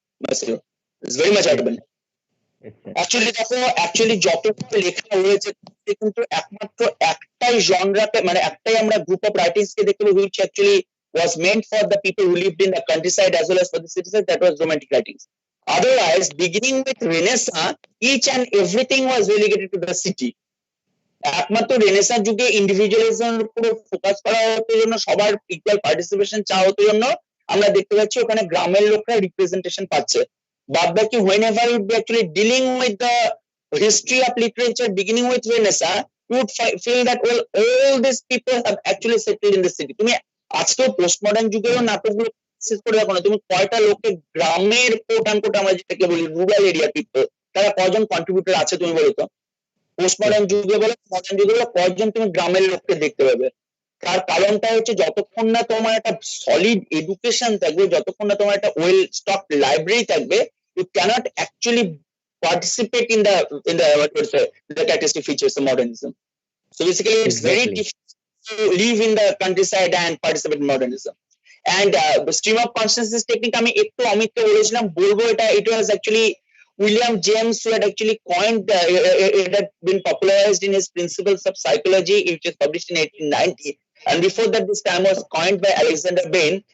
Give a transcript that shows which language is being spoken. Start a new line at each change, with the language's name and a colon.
English: It's very much urban. Actually
Bangla: যতটা লেখা হয়েছে কিন্তু একমাত্র একটাই জনরাকে, মানে একটাই আমরা গ্রুপ অফ রাইটিংস কে দেখতে পাবো
English: which actually was meant for the people who lived in the countryside as well as for the citizens, that was romantic writings. Otherwise, beginning with Renaissance, each and everything was relegated to the city.
Bangla: একমাত্র renaissance যুগে ইন্ডিভিজুয়ালিজমের উপর focus করা হতো জন্য, সবার equal participation চাওয়া হতো জন্য আমরা দেখতে পাচ্ছি ওখানে গ্রামের লোকরা রিপ্রেজেন্টেশন পাচ্ছে। বাদ বাকি
English: whenever you be actually dealing with the history of literature beginning with Renaissance, you would feel that well, all these people have actually settled in the city.
Bangla: তুমি আজকেও পোস্ট মডার্ন যুগেও নাটকগুলো শেষ করে দেখো না, তুমি কয়টা লোকে গ্রামের কোট আনকোট আমরা যেটাকে বলি রুরাল এরিয়া পিপল, তারা কজন কন্ট্রিবিউটর আছে তুমি বলো তো? পোস্ট মডার্ন যুগে বলো, মডার্ন যুগে বলো, কয়জন তুমি গ্রামের লোককে দেখতে পাবে? তার কারণটা হচ্ছে যতক্ষণ না তোমার একটা সলিড এডুকেশন থাকবে, যতক্ষণ না তোমার একটা ওয়েল স্টক লাইব্রেরি থাকবে,
English: you cannot actually participate in the characteristic features of modernism. So basically, it's very difficult to live in the countryside and participate in modernism. And stream of consciousness technique,
Bangla: আমি একটু অমিতকে বলেছিলাম বলবো,
English: it was actually William James who had actually coined it had been popularized in his Principles of Psychology, which was published in 1890, and before that this term was coined by Alexander Bain.